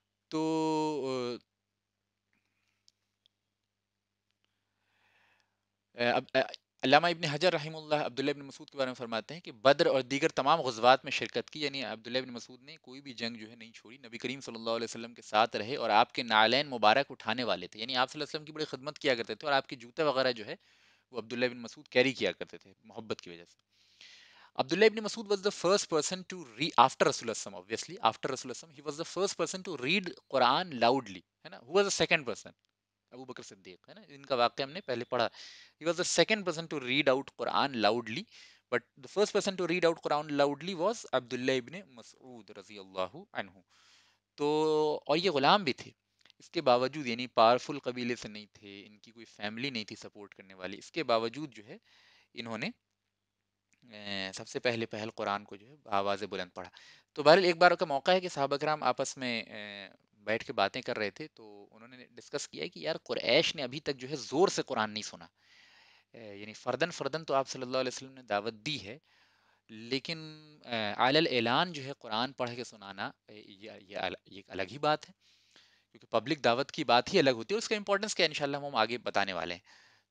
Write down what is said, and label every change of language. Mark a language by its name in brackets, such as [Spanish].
[Urdu] تو علامہ ابن حجر رحمہ اللہ عبداللہ ابن مسعود کے بارے میں فرماتے ہیں کہ بدر اور دیگر تمام غزوات میں شرکت کی، یعنی عبداللہ ابن مسعود نے کوئی بھی جنگ جو ہے نہیں چھوڑی، نبی کریم صلی اللہ علیہ وسلم کے ساتھ رہے اور آپ کے نعلین مبارک اٹھانے والے تھے، یعنی آپ صلی اللہ علیہ وسلم کی بڑی خدمت کیا کرتے تھے، اور آپ کے جوتے وغیرہ جو ہے وہ عبداللہ ابن مسعود کیری کیا کرتے تھے محبت کی وجہ سے. [English] Abdullah ibn Masud was the first person to read after Rasulullah obviously after Rasulullah he was the first person to read Quran loudly [Urdu] ہے نا. [English] Who was the second person? [Urdu] ابو بکر صدیق ہے نا، ان کا واقعہ ہم نے پہلے پڑھا. [English] He was the second person to read out Quran loudly, but the first person to read out Quran loudly was Abdullah ibn Mas'ud رضی اللہ عنہ. [Urdu] تو اور یہ غلام بھی تھے، اس کے باوجود یعنی پاورفل قبیلے سے نہیں تھے، ان کی کوئی فیملی نہیں تھی سپورٹ کرنے والی، اس کے باوجود جو ہے انہوں نے سب سے پہل قرآن کو جو ہے آواز بلند پڑھا. تو بہرحال ایک بار کا موقع ہے کہ صحابہ کرام آپس میں بیٹھ کے باتیں کر رہے تھے، تو انہوں نے ڈسکس کیا کہ یار قریش نے ابھی تک جو ہے زور سے قرآن نہیں سنا، یعنی فردن فردن تو آپ صلی اللہ علیہ وسلم نے دعوت دی ہے، لیکن علی الاعلان جو ہے قرآن پڑھ کے سنانا یہ ایک الگ ہی بات ہے، کیونکہ پبلک دعوت کی بات ہی الگ ہوتی ہے، اس کا امپورٹنس کیا انشاءاللہ ہم آگے بتانے والے ہیں.